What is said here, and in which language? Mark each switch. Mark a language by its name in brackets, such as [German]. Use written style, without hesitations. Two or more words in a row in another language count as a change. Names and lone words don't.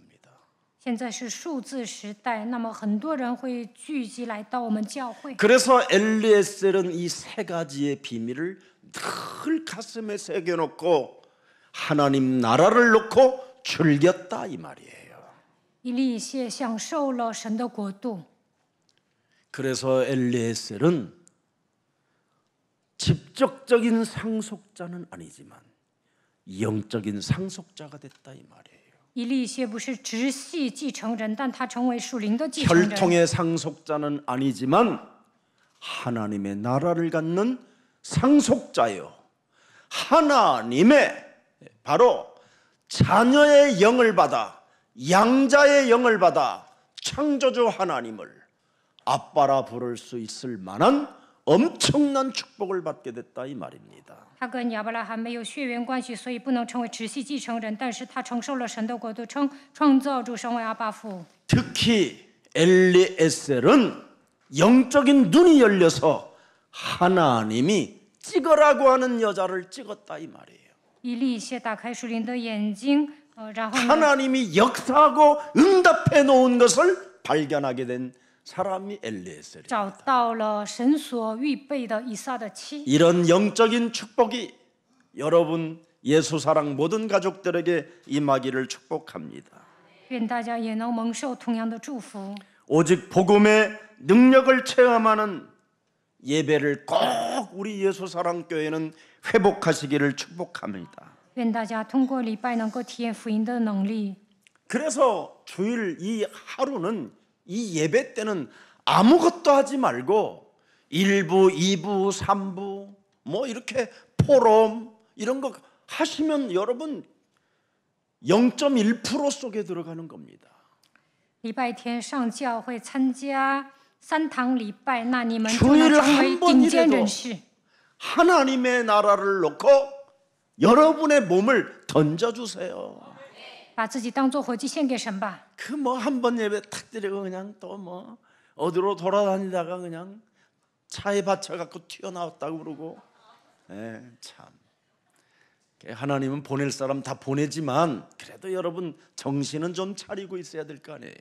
[Chinese] 现在是数字时代，那么很多人会聚集来到我们教会。 [Korean] 그래서 엘리에셀은 이 세 가지의 비밀을 늘 가슴에 새겨놓고 하나님 나라를 놓고 즐겼다 이 말이에요. [Chinese] 以利谢享受了神的国度， [Korean] 그래서 엘리에셀은 직접적인 상속자는 아니지만 영적인 상속자가 됐다 이 말이에요. [Chinese] 以利谢不是直系继承人，但他成为属灵的继承人。 [Korean] 혈통의 상속자는 아니지만 하나님의 나라를 갖는 상속자요. 하나님의 바로 자녀의 영을 받아 양자의 영을 받아 창조주 하나님을 아빠라 부를 수 있을 만한 엄청난 축복을 받게 됐다 이 말입니다. [Chinese] 他跟亚伯拉罕没有血缘关系，所以不能成为直系继承人，但是他承受了神的国度，创造主成为阿爸父。 [Korean] 특히 엘리에셀은 영적인 눈이 열려서 하나님이 찍으라고 하는 여자를 찍었다 이 말이에요. [Chinese] 以利谢打开属灵的眼睛，然后呢， [Korean] 하나님이 역사하고 응답해 놓은 것을 발견하게 된 사람이 엘리에셀이에요. [Chinese] 找到了神所预备的以撒的妻。 [Korean] 이런 영적인 축복이 여러분 예수 사랑 모든 가족들에게 임하기를 축복합니다. [Chinese] 愿大家也能蒙受同样的祝福。 [Korean] 오직 복음의 능력을 체험하는 예배를 꼭 우리 예수 사랑 교회는 회복하시기를 축복합니다. [Chinese] 愿大家通过礼拜能够体验福音的能力。 [Korean] 그래서 주일 이 하루는 이 예배 때는 아무것도 하지 말고 1부, 2부, 3부 뭐 이렇게 포럼 이런 거 하시면 여러분 0.1% 속에 들어가는 겁니다. [Chinese] 礼拜天上教会参加3堂礼拜，那你们就能成为顶尖人士。 [Korean] 하나님의 나라를 놓고 여러분의 몸을 던져주세요. [Chinese] 把自己当作活祭献给神吧。 [Korean] 그 뭐 한 번 예배 탁 드리고 그냥 또 뭐 어디로 돌아다니다가 그냥 차에 받쳐갖고 튀어나왔다고 그러고, 참. 하나님은 보낼 사람 다 보내지만 그래도 여러분 정신은 좀 차리고 있어야 될 거 아니에요.